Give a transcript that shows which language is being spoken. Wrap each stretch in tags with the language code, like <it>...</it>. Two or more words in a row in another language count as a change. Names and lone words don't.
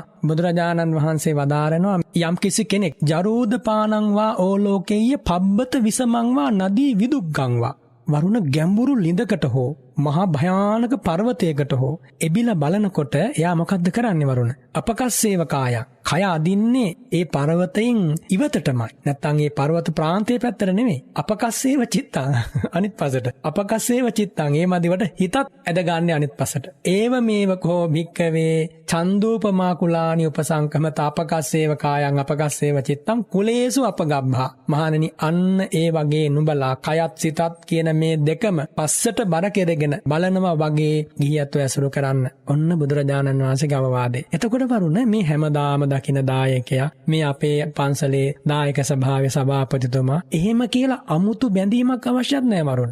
<si>බුදුරජාණන් වහන්සේ වදාරනවා යම් කිසි කෙනෙක්</si> <pi>ජරෝදපානං වා ඕලෝකේය පබ්බත විසමං වා නදී විදුග්ගං වා</pi> <si>වරුණ ගැඹුරු ලිඳකට හෝ මහා භයානක පර්වතයකට හෝ එබිලා බලනකොට එයා මොකද්ද කරන්නේ වරුණ?</si> <pi>අපකස්සේව කායං.</pi> <si>කය අදින්නේ ඒ පර්වතයෙන් ඉවතටමයි. නැත්තම් ඒ පර්වත ප්‍රාන්තයේ පැත්තට නෙමෙයි.</si> <pi>අපකස්සේව චිත්තං</pi> <si>අනිත් පසට.</si> <pi>අපකස්සේව චිත්තං</pi> <si>ඒ මදිවට හිතත් ඇද ගන්න අනිත් පසට.</si> <pi>ඒව මේව කෝ භික්කවේ චන්දූපමා කුලානි උපසංකමත අපකස්සේව කායං අපකස්සේව චිත්තං කුලේසු අපගබ්බා.</pi> <si>මහණෙනි අන්න ඒ වගේ නුඹලා කයත් සිතත් කියන මේ දෙකම පස්සට බර කෙරගෙන බලනවා වගේ ගිහියත්ව ඇසුරු කරන්න. ඔන්න බුදුරජාණන් වහන්සේගේ අවවාදේ. එතකොට වරුණ මේ හැමදාම දකින දායකයා මේ අපේ පන්සලේ දායක සභාවේ සභාපතිතුමා එහෙම කියලා අමුතු බැඳීමක් අවශ්‍යත් නැහැ වරුණ.</si>